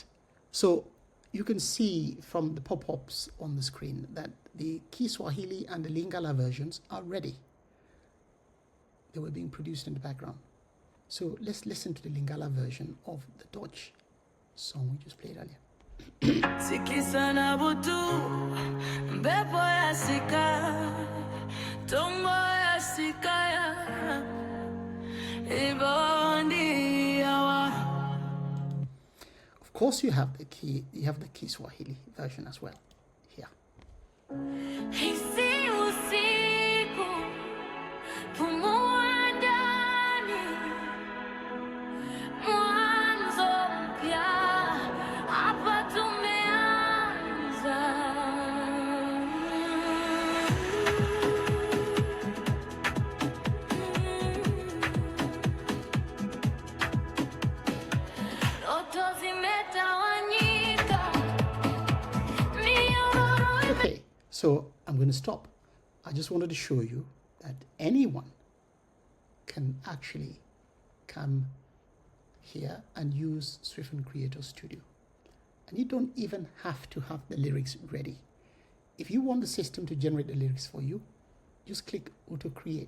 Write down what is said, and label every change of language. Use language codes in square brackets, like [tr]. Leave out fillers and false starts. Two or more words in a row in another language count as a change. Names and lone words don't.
[en] So you can see from the pop-ups on the screen that the Kiswahili and the Lingala versions are ready. They were being produced in the background. So let's listen to the Lingala version of the Dutch song we just played earlier. [ln] Tikisa na butu, mpepo ya sika, tumbo ya sikaya, ibondi yawa. [en] Of course, you have the Kiswahili version as well here. [sw] Hisi usiku, pumua ndani, mwanzo mpya, hapa tumeanza. Ndoto zimetawanyika, minyororo [en] Okay, so I'm going to stop. I just wanted to show you that anyone can actually come here and use Swifin Creator Studio. And you don't even have to have the lyrics ready. If you want the system to generate the lyrics for you, just click Auto Create.